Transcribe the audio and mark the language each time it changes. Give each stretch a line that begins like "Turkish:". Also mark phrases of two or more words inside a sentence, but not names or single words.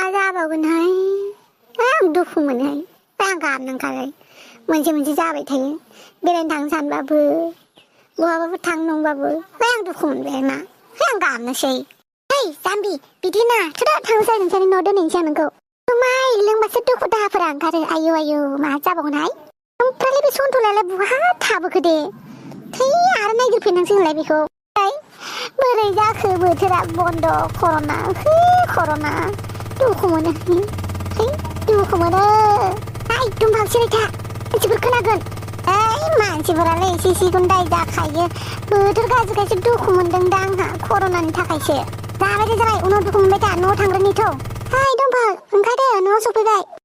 Bodo: जाबावगोनहाय आं दुखु मोनोहाय आं गाबनो ओंखारो मोनसे मोनसे जाबाय थायो बेरायनो थांनो सानबाबो बहाबाफोर थांनो नंबाबो आं दुखु मोनबाय मा आं गाबनोसै है जाम्बि बिदि ना थुदा थांनोसै नोंसोरनि न' दोनहैनोसै आं नोंखौ माइ लोंबासो दुखु दाहाफोरा ओंखारो आयौ आयौ मा जाबावगोनहाय ओमफ्राय बे सन्थलायालाय बहा थाबोखो दे थै आरो नायगिरफिननांसिगोनलाय बेखौ बोरै जाखो बोथोरा
Hindi: बन्द कर'ना है
Bodo: कर'ना दुखु मोनो है दुखु मोनो हाय दुमफाव सिरिथा मानसिफोर खोनागोन मानसिफोरालाय एसे एसेखौनो दाय जाखायो बोथोर गाज्रिखायसो दुखु मोनदों दा आंहा कर'नानि थाखायसो जाबाय दे जाबाय उनाव दुखु मोनबाय था न'आव थांग्रोनिथ' हाय दुमफाव ओंखारदो न'आव सफैबाय